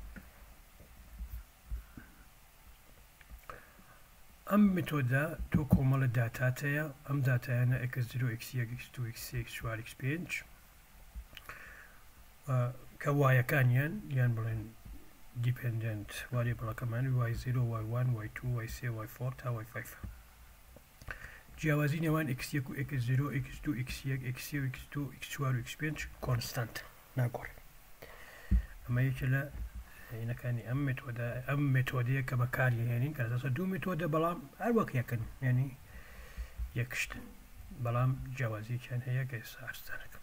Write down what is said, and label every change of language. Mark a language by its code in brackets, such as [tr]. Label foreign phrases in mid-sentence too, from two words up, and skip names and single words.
[ckb] ئەم مێتۆدە تۆ کۆمەڵە داتاتەیە ئەم داتایانە x0 x1 x2 x3 x4 x5 کە وایەکانیان یان بڵێن دیپندنت واریبڵەکەمان y0 y1 y2 y3 y4 تا y5 جیاوازی نێوان x1 و x0 x2 x1 x3 x2 x4 و x5 کۆنستانت ناگۆڕێت. ئەمە یەکێ لە هینەکانی ئەم مێتۆدەیە کە بەکارهێنین کە لەسەر دوو مێتۆدە بەڵام هەر وەک یەکن یعنی یەکشتن بەڵام جیاوازیەکیان هەیە کە ئێستا ئاستانەکەم.